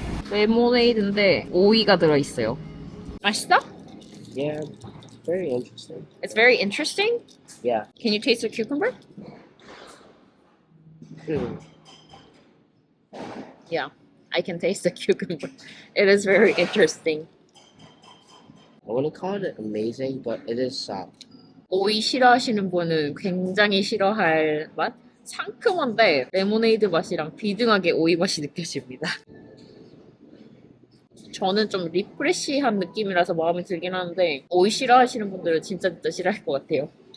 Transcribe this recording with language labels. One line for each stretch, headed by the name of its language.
Korean: 레모네이드인데 오이가 들어있어요. 맛있어?
English: Yeah, it's very interesting. It's very interesting. Yeah. Can you taste the cucumber? Yeah, I can taste the cucumber. It is very interesting. I wouldn't call it amazing, but it is soft.
Korean: 오이 싫어하시는 분은 굉장히 싫어할 맛? 상큼한데 레모네이드 맛이랑 비등하게 오이 맛이 느껴집니다. 저는 좀 리프레시한 느낌이라서 마음에 들긴 하는데 오이 싫어하시는 분들은 진짜 싫어할 것 같아요.